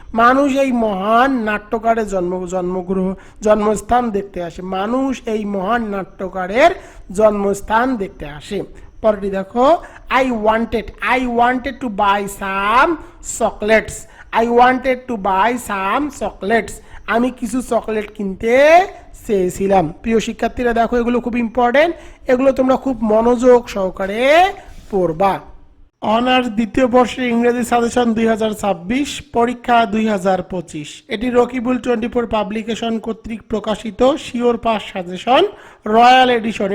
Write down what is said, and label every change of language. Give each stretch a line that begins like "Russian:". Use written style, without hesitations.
Bangla: মানুষ এই মহান নাট্যকারের জন্মস্থান দেখতে আসে। মানুষ এই মহান নাট্যকারের জন্মস্থান দেখতে আসে। পরেরটি দেখো,
English: I wanted to buy some chocolates. I wanted to buy some chocolates.
Bangla: আমি কিছু চকলেট কিনতে চেয়েছিলাম। প্রিয় শিক্ষার্থীরা দেখো, এগুলো খুব ইম্পর্টেন্ট, এগুলো তোমরা খুব মনোযোগ সহকারে পড়বা। অনার্স দ্বিতীয় বর্ষের ইংরেজি সাজেশন 2026, পরীক্ষা 2025। এটি রকিবুল 24 পাবলিকেশন কর্তৃক প্রকাশিত sure pass suggestion royal addition.